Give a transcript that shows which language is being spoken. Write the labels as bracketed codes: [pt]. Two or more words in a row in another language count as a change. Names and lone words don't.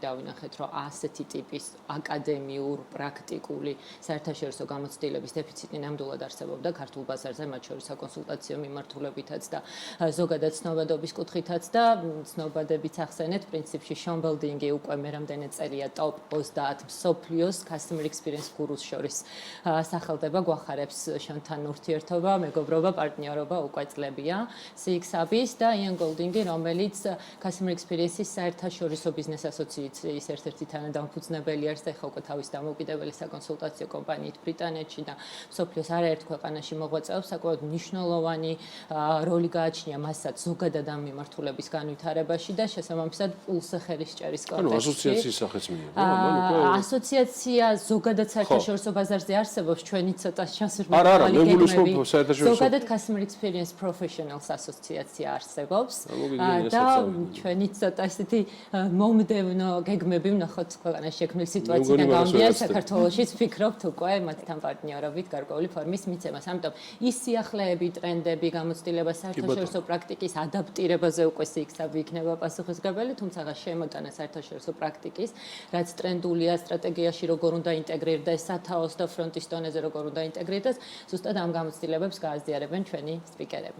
[ka] დავინახეთ, რომ ასეთი ტიპის აკადემიურ, პრაქტიკული, საერთაშორისო გამოცდილების დეფიციტი ნამდვილად არსებობდა ქართულ ბაზარზე, მათ შორის საკონსულტაციო მიმართულებითაც და ზოგადად ცნობადობის კუთხითაც და ცნობადებიც ახსენეთ, პრინციპში Sean Beldingi უკვე მე რამდენი წელია top 30 მსოფლიოს [en] customer experience gurus [ka] შორის სახელდება, გვახარებს Sean-თან ურთიერთობა, მეგობრობა, პარტნიორობა უკვე წლებია CX Hub-ის და Ian Goldingi, რომელიც [en] customer experience- [ka] ის საერთაშორისო ბიზნეს ასოციაციის ერთ-ერთი თანადამფუძნებელი არის და ახლა უკვე თავის დამოუკიდებელი საკონსულტაციო კომპანიით ბრიტანეთში და მსოფლიოს არაერთ ქვეყანაში მოღვაწეობს, საკმაოდ მნიშვნელოვანი როლი გააჩნია მასაც ზოგადად ამ მიმართულების განვითარებაში და შესაბამისად პულსზე ხელისჭერის კონტექსტში. ასოციაციის სახეც მიიღო. ასოციაცია ზოგადად საერთაშორისო ბაზარზე არსებობს, ჩვენი ცოტა ჩასურველი არა, მე გულისხმობ საერთაშორისო. ზოგადად [en] customer experience professionals [ka] ასოციაცია არსებობს და ჩვენი ცოტა ისეთი მომდევნო გეგმები ვნახოთ ქვეყანაში შექმნილ სიტუაციიდან გამომდინარე, საქართველოშიც ვფიქრობთ უკვე მათთან პარტნიორობით გარკვეული ფორმის მიცემას. ამიტომ ის სიახლეები, ტრენდები, გამოცდილება საერთაშორისო პრაქტიკის ადაპტირებაზე უკვე CX Hub-ი იქნება პასუხისმგებელი, თუმცა რაღაც შემოტანა საერთაშორისო პრაქტიკის, რაც ტრენდულია სტრატეგიაში როგორ უნდა ინტეგრირდეს, სათაოს და ფრონტის დონეზე როგორ უნდა ინტეგრირდეს, ზუსტად ამ გამოცდილებებს გააზიარებენ ჩვენი სპიკერები.